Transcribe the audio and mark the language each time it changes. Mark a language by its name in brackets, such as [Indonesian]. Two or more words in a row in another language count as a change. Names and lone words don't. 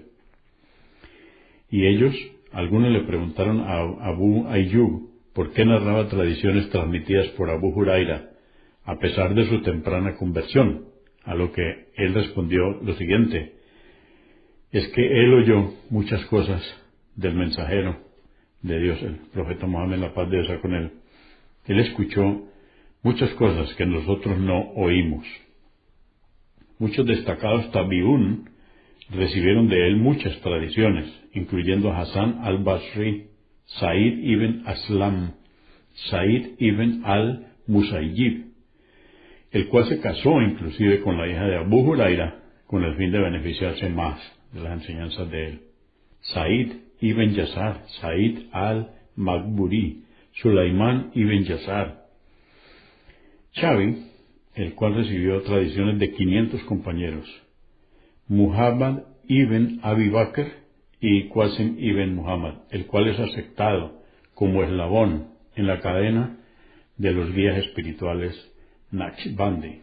[Spanish] Y algunos le preguntaron a Abu Ayyub por qué narraba tradiciones transmitidas por Abu Huraira, a pesar de su temprana conversión, a lo que él respondió lo siguiente: es que él oyó muchas cosas del mensajero de Dios, el profeta Muhammad, la paz de Dios sea con él. Él escuchó muchas cosas que nosotros no oímos. Muchos destacados tabiún recibieron de él muchas tradiciones, incluyendo a Hasan al-Basri, Said ibn Aslam, Said ibn al-Musayyib, el cual se casó inclusive con la hija de Abu Huraira con el fin de beneficiarse más de las enseñanzas de él. Said ibn Yasar, Said al-Maghburi, Sulaimán ibn Yasar. Chabi, el cual recibió tradiciones de 500 compañeros. Muhammad ibn Abi Bakr y Qasim ibn Muhammad, el cual es aceptado como eslabón en la cadena de los guías espirituales Naqshbandi.